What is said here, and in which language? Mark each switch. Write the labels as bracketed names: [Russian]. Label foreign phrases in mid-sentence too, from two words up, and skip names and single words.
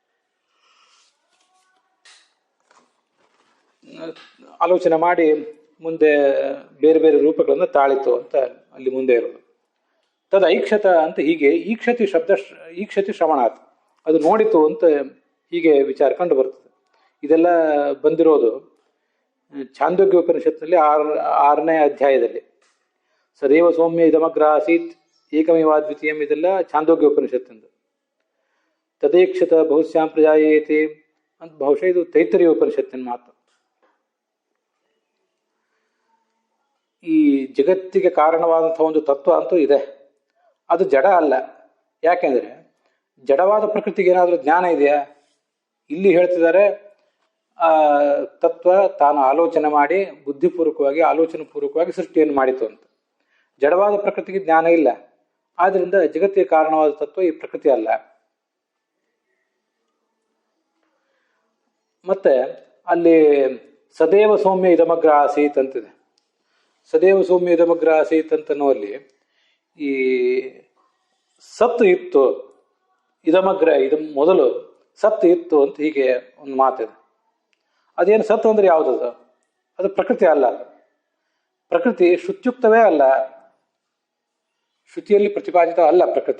[Kannada] ಆಲೋಚನೆ ಮಾಡಿ ಮುಂದೆ ಬೇರೆ ಬೇರೆ ರೂಪಗಳನ್ನು ತಾಳಿತು ಅಂತ ಅಲ್ಲಿ ಮುಂದೆ ಇರೋದು. [Sanskrit] ತದ ಐಕ್ಷತ [Kannada] ಅಂತ ಹೀಗೆ [Sanskrit] ಈಕ್ಷತಿ ಶ್ರವಣಾತ್, [Kannada] ಅದು ನೋಡಿತು ಅಂತ ಹೀಗೆ ವಿಚಾರ ಕಂಡು ಬರ್ತದೆ. ಇದೆಲ್ಲ ಬಂದಿರೋದು ಛಾಂದೋಗ್ಯ ಉಪನಿಷತ್ನಲ್ಲಿ 6ನೇ ಅಧ್ಯಾಯದಲ್ಲಿ. [Sanskrit] ಸದೇವ ಸೌಮ್ಯ ಇದಮಗ್ರ ಆಸೀತ್ ಏಕಮೇವಾದ್ವಿತೀಯಂ, [Kannada] ಇದೆಲ್ಲ ಛಾಂದೋಗ್ಯ ಉಪನಿಷತ್ತಿಂದು. [Sanskrit] ತದೇಕ್ಷತ ಬಹುಶ್ಯಾಂ ಪ್ರಜಾಯೇತಿ [Kannada] ಅಂತ ಬಹುಶಃ ಇದು ತೈತ್ತರೀಯ ಉಪನಿಷತ್ತಿನ ಮಾತು. ಈ ಜಗತ್ತಿಗೆ ಕಾರಣವಾದಂತಹ ಒಂದು ತತ್ವ ಅಂತೂ ಇದೆ, ಅದು ಜಡ ಅಲ್ಲ. ಯಾಕೆಂದ್ರೆ ಜಡವಾದ ಪ್ರಕೃತಿಗೆ ಏನಾದರೂ ಜ್ಞಾನ ಇದೆಯಾ? ಇಲ್ಲಿ ಹೇಳ್ತಿದ್ದಾರೆ ಆ ತತ್ವ ತಾನು ಆಲೋಚನೆ ಮಾಡಿ ಬುದ್ಧಿಪೂರ್ವಕವಾಗಿ ಆಲೋಚನೆ ಪೂರ್ವಕವಾಗಿ ಸೃಷ್ಟಿಯನ್ನು ಮಾಡಿತು ಅಂತ. ಜಡವಾದ ಪ್ರಕೃತಿಗೆ ಜ್ಞಾನ ಇಲ್ಲ. ಆದ್ರಿಂದ ಜಗತ್ತಿಗೆ ಕಾರಣವಾದ ತತ್ವ ಈ ಪ್ರಕೃತಿ ಅಲ್ಲ. ಮತ್ತೆ ಅಲ್ಲಿ [Sanskrit] ಸದೇವ ಸೌಮ್ಯ ಇದಮಗ್ರ ಆಸೀತ್ ಅಂತಿದೆ. ಸದೇವ ಸೌಮ್ಯ ಇದಮಗ್ರ ಆಸೀತ್ [Kannada] ಅಂತನ್ನುವಲ್ಲಿ ಈ ಸತ್ತು ಇತ್ತು, ಇದಮಗ್ರ ಇದು ಮೊದಲು ಸತ್ತು ಇತ್ತು ಅಂತ ಹೀಗೆ ಒಂದು ಮಾತಿದೆ. ಅದೇನು ಸತ್ತು ಅಂದ್ರೆ ಯಾವುದದು? ಅದು ಪ್ರಕೃತಿ ಅಲ್ಲ. ಪ್ರಕೃತಿ ಶ್ರುತ್ಯುಕ್ತವೇ ಅಲ್ಲ, ಶ್ರುತಿಯಲ್ಲಿ ಪ್ರತಿಪಾದಿತ ಅಲ್ಲ ಪ್ರಕೃತಿ.